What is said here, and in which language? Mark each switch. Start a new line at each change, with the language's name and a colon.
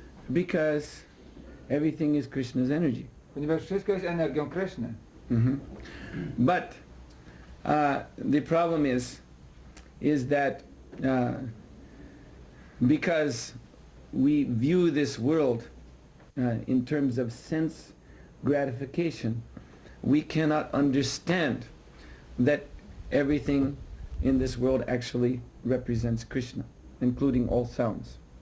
English: Because everything is Krishna's energy.
Polish: Ponieważ wszystko jest energią Kṛṣṇy.
English: But the problem is that because we view this world in terms of sense gratification, we cannot understand that everything in this world actually represents Krishna, including all sounds.